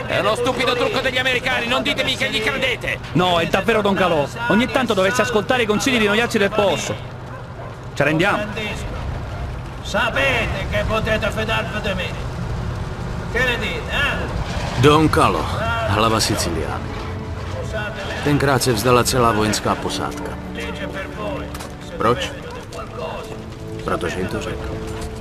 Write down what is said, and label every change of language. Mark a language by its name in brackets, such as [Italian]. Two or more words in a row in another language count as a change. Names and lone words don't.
[Italian] È uno stupido trucco degli americani, non ditemi che gli credete! No, è davvero Don Calò. Ogni tanto dovreste ascoltare i consigli di noiazzi del posto. Ci rendiamo? Sapete che potete fidarvi di me. Che ne dite, eh? Don Calò, [Czech] hlava Siciliány. Tenkrát se vzdala celá vojenská posádka. Proč? Protože jim to řekl.